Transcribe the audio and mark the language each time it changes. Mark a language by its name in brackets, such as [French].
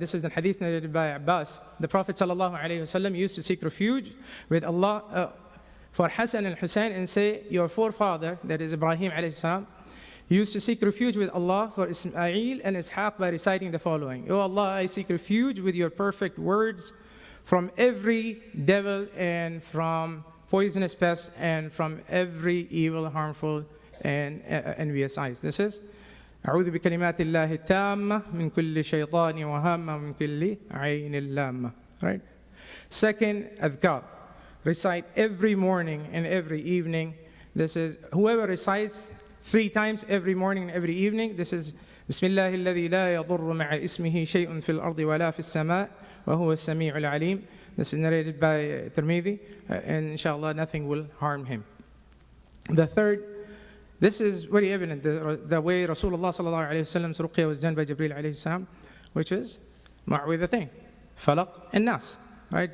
[English] This is the hadith narrated by Abbas. The Prophet ﷺ used to seek refuge with Allah for Hassan and Hussein and say, your forefather, that is Ibrahim alayhi used to seek refuge with Allah for Ismail and Ishaq by reciting the following. O Allah, I seek refuge with your perfect words from every devil and from poisonous pests and from every evil, harmful, and envious eyes. This is [Arabic] أعوذ بكلمات الله التامة من كل شيطان وهامة من كل عين لامة. [English] Right? Second, adhkar. Recite every morning and every evening. This is whoever recites 3 times every morning and every evening. This is [Arabic] بسم الله الذي لا يضر مع اسمه شيء في الأرض ولا في السماء وهو السميع العليم. [English] This is narrated by Tirmidhi, and inshallah nothing will harm him. The third, this is very evident, the way Rasulullah sallallahu alayhi wa sallam's ruqya was done by Jibreel alayhi salam, which is Ma'widhatain, Falaq and Nas. Right?